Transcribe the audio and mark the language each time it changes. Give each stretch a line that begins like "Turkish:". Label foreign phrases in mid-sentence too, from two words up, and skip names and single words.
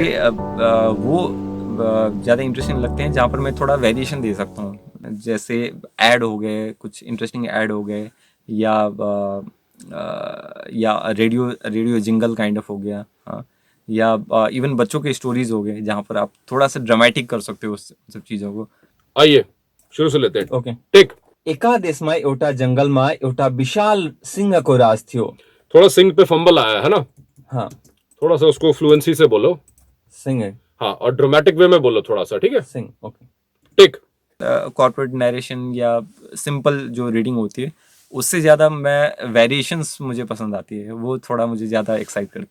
Hindi: वो ज़्यादा इंटरेस्टिंग लगते हैं जहाँ पर मैं थोड़ा वेरिएशन दे सकता हूँ, जैसे ऐड हो गए, कुछ
English: interesting ad
Hindi: हो गए, या
English: radio jingle kind of
Hindi: हो गया, हाँ, या इवन बच्चों के स्टोरीज हो गए जहाँ पर आप थोड़ा सा ड्रामेटिक कर सकते हो उस सब चीज़ों को। आइए शुरू से लेते हैं। ओके। टेक।
Nepali: एका देशमा एउटा जंगलमा एउटा विशाल सिंहको राज थियो।
Hindi: थोड़ा सिंह पे फंबल आया है ना, हाँ, थोड़ा सा उसको फ्लुएंसी से बोलो। सिंह है। हाँ, और
English: dramatic way
Hindi: में बोलो थोड़ा सा, ठीक है। सिंह। ओके। टेक।
English: corporate narration
Hindi: या सिंपल जो रीडिंग होती है उससे ज़्यादा मैं वेरिएशंस मुझे पसंद आती है, वो थोड़ा मुझे ज़्यादा एक्साइट कर।